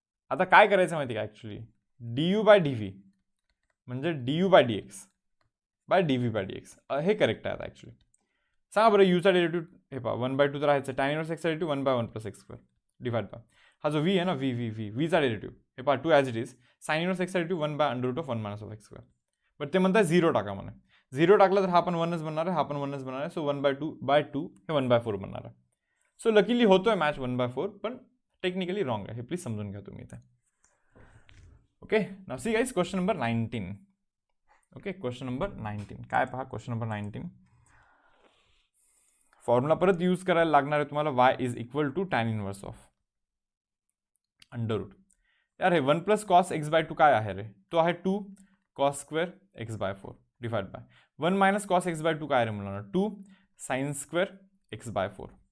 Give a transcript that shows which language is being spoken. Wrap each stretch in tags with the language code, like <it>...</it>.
<mr>आता काय करायचं माहिती का, actually D you bye D V म्हणजे D you bye D x bye D V by D x हे करेक्ट आहे. आता ॲक्च्युली सांगा बरं, यूचा डेरिव्हेटिव्ह हे पहा 1/2 तर राहायचं, टॅन इनवर्स एक्सचा derivative 1/1 plus x square divide by हा जो व्ही आहे ना, व्हीचा डेरिव्हेटिव्ह हे पहा 2 as it is, sine inverse एक्सचा derivative 1/√1 minus of x square. But ते म्हणतात 0 टाका म्हणे. 0 टाकला तर हा पण 1च बनणार आहे, हा पण 1च बनणार आहे. सो 1/2 हे 1/4 बनणार आहे. सो लकीली होतोय मॅच 1/4, पण टेक्निकली रॉंग आहे. हे प्लीज समजून घ्या तुम्ही इथे.</mr> <en>Okay, now see guys, question number 19.</en> <mr>Okay, question number 19 काय पहा, क्वेश्चन नंबर 19 फॉर्म्युला परत यूज करायला लागणार आहे तुम्हाला.</mr> <en>y is equal to tan inverse of under root.</en> <mr>यार हे 1 प्लस कॉस एक्स बाय 2 काय आहे रे, तो आहे 2 cos square x bye 4 divide by 1 minus cos x bye 2 काय रे मुलांना, 2 साइन स्क्वेअर एक्स बाय 4.</mr>